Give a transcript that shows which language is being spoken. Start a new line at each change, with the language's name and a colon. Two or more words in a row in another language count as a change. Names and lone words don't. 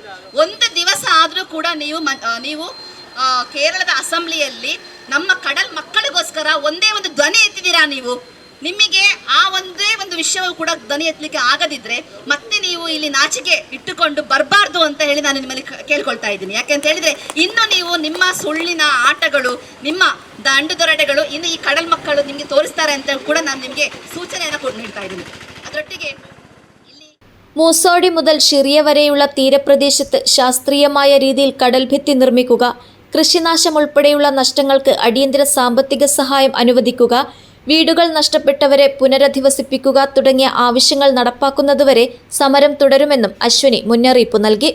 Kannada: ಒಂದು ದಿವಸ ಆದರೂ ಕೂಡ ನೀವು ಕೇರಳದ ಅಸೆಂಬ್ಲಿಯಲ್ಲಿ ನಮ್ಮ ಕಡಲ್ ಮಕ್ಕಳಿಗೋಸ್ಕರ ಒಂದೇ ಒಂದು ಧ್ವನಿ ಎತ್ತಿದ್ದೀರಾ? ನೀವು ನಿಮಗೆ ಆ ಒಂದೇ ಒಂದು ವಿಷಯವೂ ಕೂಡ ಧ್ವನಿ ಎತ್ತಲಿಕ್ಕೆ ಆಗದಿದ್ರೆ ಮತ್ತೆ ನೀವು ಇಲ್ಲಿ ನಾಚಿಕೆ ಇಟ್ಟುಕೊಂಡು ಬರಬಾರ್ದು ಅಂತ ಹೇಳಿ ನಾನು ನಿಮ್ಮಲ್ಲಿ ಕೇಳ್ಕೊಳ್ತಾ ಇದ್ದೀನಿ. ಯಾಕೆಂತ ಹೇಳಿದ್ರೆ ಇನ್ನು ನೀವು ನಿಮ್ಮ ಸುಳ್ಳಿನ ಆಟಗಳು, ನಿಮ್ಮ ದಂಡುದೊರಡೆಗಳು ಇನ್ನು ಈ
Malayalam: കടൽ മക്കൾ
Kannada: ನಿಮಗೆ ತೋರಿಸ್ತಾರೆ ಅಂತ ಕೂಡ ನಾನು ನಿಮಗೆ സൂചനಯನ್ನು ಕೊಟ್ಟು ನೀಡ್ತಾ ಇದ್ದೀನಿ. ಅದರೊಟ್ಟಿಗೆ
Malayalam: മൂസോടി മുതൽ ഷിറിയ വരെയുള്ള തീരപ്രദേശത്ത് ശാസ്ത്രീയമായ രീതിയിൽ കടൽഭിത്തി നിർമ്മിക്കുക, കൃഷിനാശം ഉൾപ്പെടെയുള്ള നഷ്ടങ്ങൾക്ക് അടിയന്തര സാമ്പത്തിക സഹായം അനുവദിക്കുക, വീടുകൾ നഷ്ടപ്പെട്ടവരെ പുനരധിവസിപ്പിക്കുക തുടങ്ങിയ ആവശ്യങ്ങൾ നടപ്പാക്കുന്നതുവരെ സമരം തുടരുമെന്നും അശ്വിനി മുന്നറിയിപ്പ് നൽകി.